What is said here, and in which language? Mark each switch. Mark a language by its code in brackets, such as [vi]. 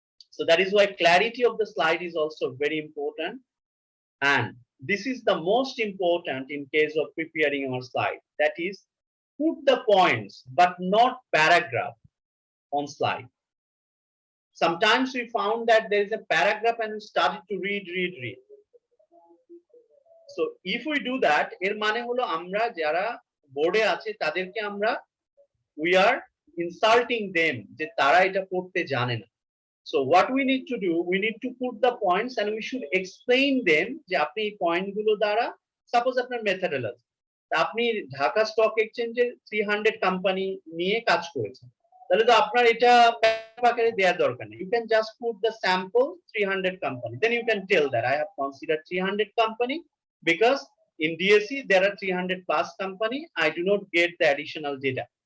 [en] So that is why clarity of the slide is also very important, and this is the most important in case of preparing our slide, that is put the points but not paragraph on slide. Sometimes we found that there is a paragraph and we started to read. So if we do that, [bn] এর মানে হলো আমরা যারা বোর্ডে আছে তাদেরকে আমরা [en] we are insulting them [bn] যে তারা এটা পড়তে জানে না. [en] So what we need to do, we need to put the points and we should explain them [bn] যে আপনি এই পয়েন্ট গুলো দ্বারা, সাপোজ আপনার মেথডোলজি, আপনি ঢাকা স্টক এক্সচেঞ্জের 300 কোম্পানি নিয়ে কাজ করেছেন, তাহলে তো আপনার এটা আকারে দেওয়ার দরকার নেই. [en] You can just put the sample 300 company, then you can tell that I have considered 300 company because in DSC there are 300 plus company, I do not get the additional data.